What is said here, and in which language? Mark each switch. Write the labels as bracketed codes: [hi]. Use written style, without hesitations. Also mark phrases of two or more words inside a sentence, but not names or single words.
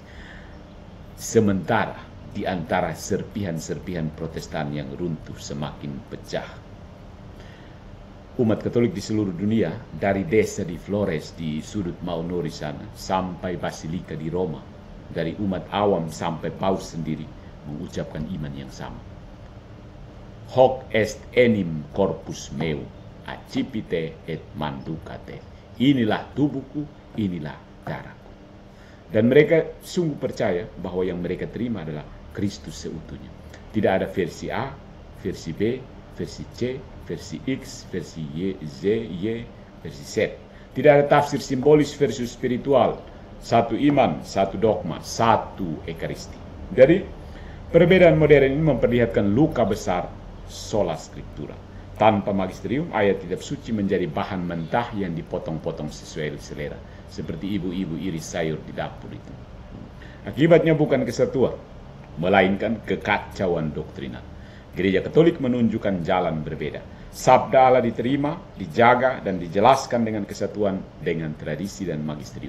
[id] Sementara di antara serpihan-serpihan Protestan yang runtuh semakin pecah, umat Katolik di seluruh dunia, dari desa di Flores di sudut Maunori sana sampai Basilika di Roma, dari umat awam sampai paus sendiri, mengucapkan iman yang sama. [la] Hoc est enim corpus meu, accipite et manducate. [id] Inilah tubuhku, inilah darahku. Dan mereka sungguh percaya bahwa yang mereka terima adalah Kristus seutuhnya. Tidak ada versi A, versi B, versi C, versi X, versi Y, Z, Y, versi Z. Tidak ada tafsir simbolis versus spiritual. Satu iman, satu dogma, satu ekaristi. Jadi, perbedaan modern ini memperlihatkan luka besar [la] sola scriptura. [id] Tanpa magisterium, ayat kitab suci menjadi bahan mentah yang dipotong-potong sesuai selera. Seperti ibu-ibu iris sayur di dapur itu. Akibatnya bukan kesatuan, melainkan kekacauan doktrinal. Gereja Katolik menunjukkan jalan berbeda. Sabda Allah diterima, dijaga, dan dijelaskan dengan kesatuan dengan tradisi dan magisterium.